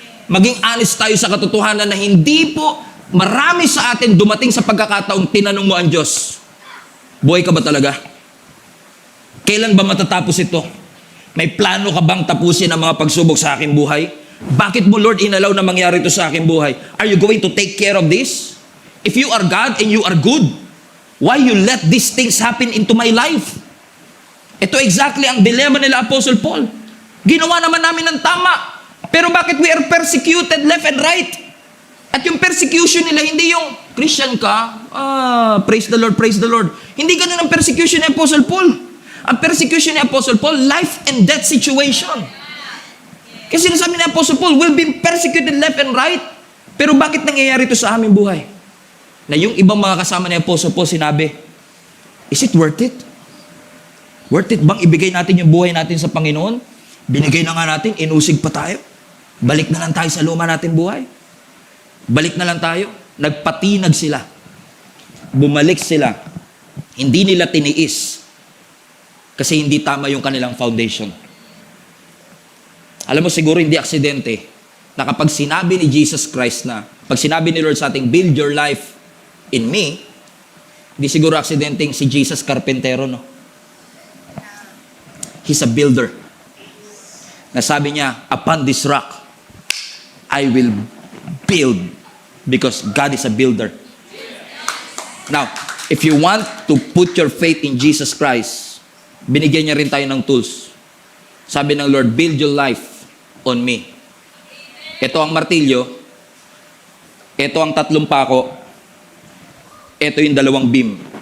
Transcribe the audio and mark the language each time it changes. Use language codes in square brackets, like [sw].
[tl] Maging honest tayo sa katotohanan na hindi po marami sa atin dumating sa pagkakataong tinanong mo ang Diyos, buhay ka ba talaga? Kailan ba matatapos ito? May plano ka bang tapusin ang mga pagsubok sa aking buhay? Bakit mo, Lord, inalaw na mangyari ito sa aking buhay? [en] Are you going to take care of this? If you are God and you are good, why you let these things happen into my life? [tl] Ito exactly ang dilemma nila Apostle Paul. Ginawa naman namin ng tama. [en] Pero bakit we are persecuted left and right? [tl] At yung persecution nila, hindi yung Christian ka, [en] praise the Lord, praise the Lord. [tl] Hindi ganun ang persecution ni Apostle Paul. Ang persecution ni Apostle Paul, [en] life and death situation. [tl] Kasi sinasabi ni [en] Apostle Paul, we'll be persecuted left and right. [tl] Pero bakit nangyayari ito sa aming buhay? Na yung ibang mga kasama ni Apostle Paul sinabi, [en] is it worth it? [tl] Worth it bang ibigay natin yung buhay natin sa Panginoon? Binigay na nga natin, inusig pa tayo. Balik na lang tayo sa luma natin buhay. Balik na lang tayo. Nagpatinag sila. Bumalik sila. Hindi nila tiniis. Kasi hindi tama yung kanilang foundation. Alam mo, siguro hindi aksidente na kapag sinabi ni Jesus Christ na, pag sinabi ni Lord sa ating, [en] build your life in me, [tl] hindi siguro aksidenteng si Jesus Carpentero, no? [en] He's a builder. [tl] Nasabi niya, [en] upon this rock, I will build because God is a builder. Now, if you want to put your faith in Jesus Christ, [tl] binigyan niya rin tayo ng tools. Sabi ng [en] Lord, build your life on me. [tl] Ito ang martilyo, ito ang 3 pako, ito yung 2 beam.